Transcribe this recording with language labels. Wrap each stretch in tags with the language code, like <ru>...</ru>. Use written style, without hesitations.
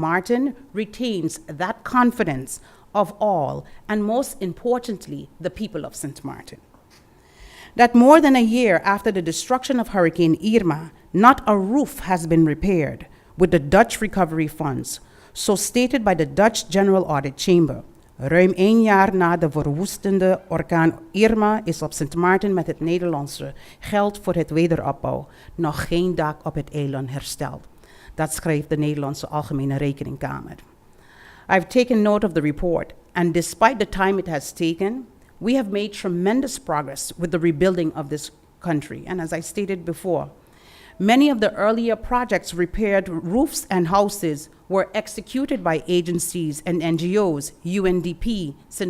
<en>Martin retains that confidence of all, and most importantly, the people of St. Martin. That more than a year after the destruction of Hurricane Irma, not a roof has been repaired with the Dutch recovery funds, so stated by the Dutch General Audit Chamber.</en> <nl>Ruim 1 jaar na de verwoestende orkaan Irma is op St. Maarten met het Nederlandse geld voor het wederopbouw nog geen dak op het eiland hersteld. Dat schrijft de Nederlandse Algemene Rekeningkamer.</nl> <en>I've taken note of the report, and despite the time it has taken, we have made tremendous progress with the rebuilding of this country. And as I stated before, many of the earlier projects repaired roofs and houses were executed by agencies and NGOs, UNDP, St.</en>